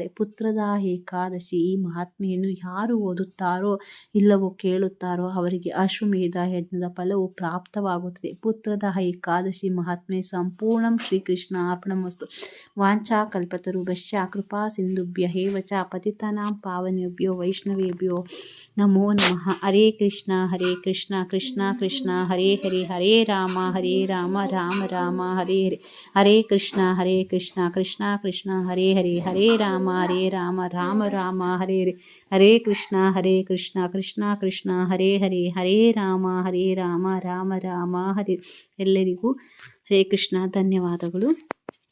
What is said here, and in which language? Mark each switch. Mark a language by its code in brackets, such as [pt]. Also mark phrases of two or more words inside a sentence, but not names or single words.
[kn] ಪುತ್ರದ ಏಕಾದಶಿ ಈ ಮಹಾತ್ಮೆಯನ್ನು ಯಾರು ಓದುತ್ತಾರೋ ಇಲ್ಲವೋ ಕೇಳುತ್ತಾರೋ ಅವರಿಗೆ ಅಶ್ವಮೇಧ ಯಜ್ಞದ ಫಲವು ಪ್ರಾಪ್ತವಾಗುತ್ತದೆ. ಪುತ್ರದ ಏಕಾದಶಿ ಮಹಾತ್ಮೆ ಸಂಪೂರ್ಣಂ. ಶ್ರೀಕೃಷ್ಣ ಅರ್ಪಣಮಸ್ತು. [sa] ವಾಂಛಾ ಕಲ್ಪತರುಭ್ಯಶ್ಚ ಕೃಪಾ ಸಿಂಧುಭ್ಯಃ ಏವ ಚ ಪತಿತಾನಾಂ ಪಾವನೇಭ್ಯೋ ವೈಷ್ಣವೇಭ್ಯೋ ನಮೋ ನಮಃ. ಹರೇ ಕೃಷ್ಣ ಕೃಷ್ಣ ಕೃಷ್ಣ ಹರೇ ಹರೇ, ಹರೇ ರಾಮ ರಾಮ ರಾಮ ಹರೇ ಹರೇ, ಹರೇ ಕೃಷ್ಣ ಕೃಷ್ಣ ಕೃಷ್ಣ ಹರೇ ಹರೇ, ಹರೇ ರಾಮ ರಾಮ ರಾಮ ಹರೇ ಹರೇ, ಹರೇ ಕೃಷ್ಣ ಕೃಷ್ಣ ಕೃಷ್ಣ ಹರೇ ಹರೇ, ಹರೇ ರಾಮ ರಾಮ ರಾಮ ಹರೇ. [kn] ಎಲ್ಲರಿಗೂ ಹರೇ ಕೃಷ್ಣ. ಧನ್ಯವಾದಗಳು.